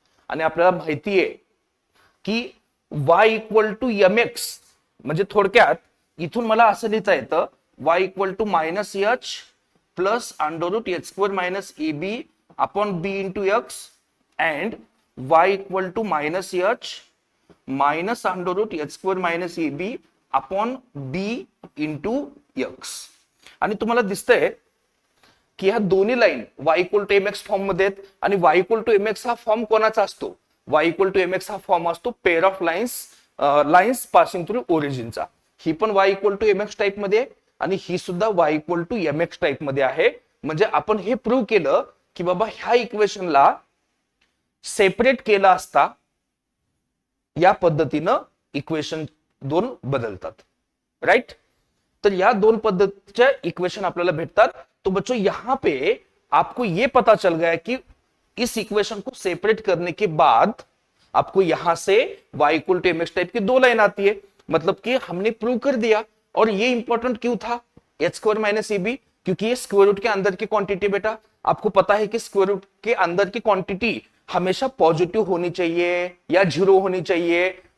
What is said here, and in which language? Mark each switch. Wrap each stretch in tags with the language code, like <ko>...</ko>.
<mr>आणि आपल्याला माहिती आहे की y इक्वल टू mx, म्हणजे थोडक्यात इथून मला असं लिहिता येतं y equal to -h plus under route h square minus ab upon b into x, and y equal to -h minus under route h square minus ab upon b into x. आणि तुम्हाला दिसतंय की ह्या दोन्ही line y equal to mx form मध्ये आहेत, आणि y equal to mx हा फॉर्म कोणाचा असतो, y इक्वल टू mx हा फॉर्म असतो pair of lines passing through ओरिजिनचा. ही पण y equal to mx type मध्ये, आणि ही सुद्धा y equal to mx type मध्ये आहे. म्हणजे आपण हे प्रूव्ह केलं की बाबा ह्या इक्वेशनला सेपरेट केला असता या पद्धतीनं इक्वेशन दोन बदलतात, राइट. तर या दोन पद्धतीच्या इक्वेशन आपल्याला भेटतात.</mr> <hi>तो बच्चों यहां पे आपको ये पता चल गया कि इस इक्वेशन को सेपरेट करने के बाद आपको यहां से y equal to mx type की दो लाइन आती है, मतलब कि हमने प्रूव कर दिया. और ये इंपॉर्टेंट क्यों था, h स्क्वायर माइनस ab, क्योंकि ये स्क्वायर रूट के अंदर की क्वांटिटी, बेटा आपको पता है कि स्क्वायर रूट के अंदर की क्वांटिटी हमेशा पॉजिटिव होनी चाहिए या 0 होनी चाहिए.</hi>